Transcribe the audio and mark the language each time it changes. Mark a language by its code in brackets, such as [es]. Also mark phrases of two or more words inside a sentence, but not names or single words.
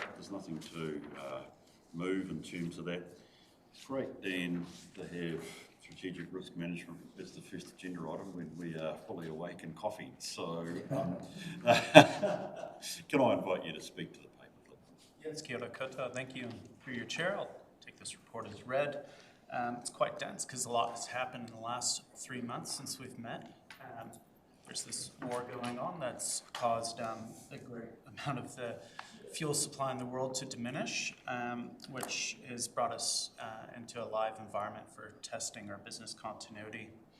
[en] There's nothing to move in terms of that. It's great, Dan, to have strategic risk management as the first agenda item when we are fully awake and coffee. So can I invite you to speak to the paper, please? Yes, [mi] kia ora koutou. [en] Thank you. Through your chair, I'll take this report as read. It's quite dense because a lot has happened in the last 3 months since we've met. There's this war going on that's caused a great amount of the fuel supply in the world to diminish, which has brought us into a live environment for testing our business continuity.